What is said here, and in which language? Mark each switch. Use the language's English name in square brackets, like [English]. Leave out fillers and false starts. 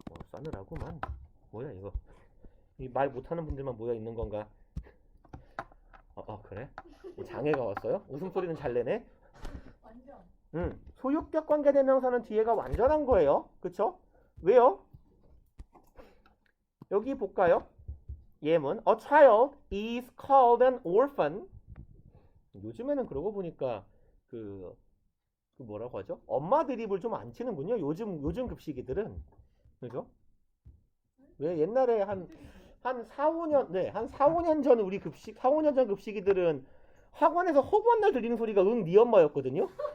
[Korean] 싸늘하구만. 뭐야 이거. 이 말 못하는 분들만 모여 있는 건가? 그래? 장애가 왔어요? 웃음소리는 잘 내네? 완전. 소유격 관계대명사는 뒤에가 완전한 거예요. 그쵸? 왜요? 여기 볼까요? 예문 [English] A child is called an orphan. [Korean] 요즘에는 그러고 보니까 그 뭐라고 하죠? 엄마 드립을 좀 안 치는군요. 요즘 급식이들은. 그죠? 왜 옛날에 한 4, 5년 전 우리 급식 4, 5년 전 급식이들은 학원에서 허구한 날 들리는 소리가 네 엄마였거든요.